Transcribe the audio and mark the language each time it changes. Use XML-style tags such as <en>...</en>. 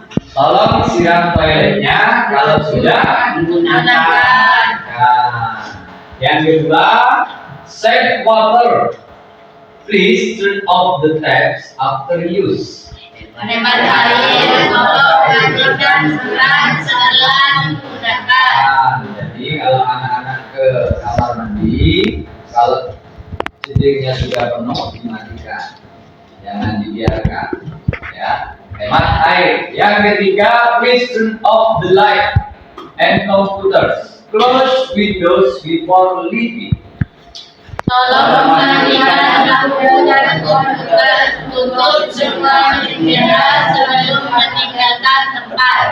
<id>Tolong siram toiletnya kalau sudah Menggunakan. Nah, yang kedua,</id> <en>save water. Please turn off the taps after use.</en> <id>Hemat air. Tolong matikan keran setelah menggunakan. Nah, jadi kalau anak-anak ke kamar mandi, kalau setirnya sudah penuh dimatikan, jangan dibiarkan. Ya, hemat air. Yang ketiga,</id> <en>please turn off the light and computers. Close windows before leaving.</en> <id>Tolong mematikan lampu dan komputer. Tutup semua jendela sebelum meninggalkan tempat.</id>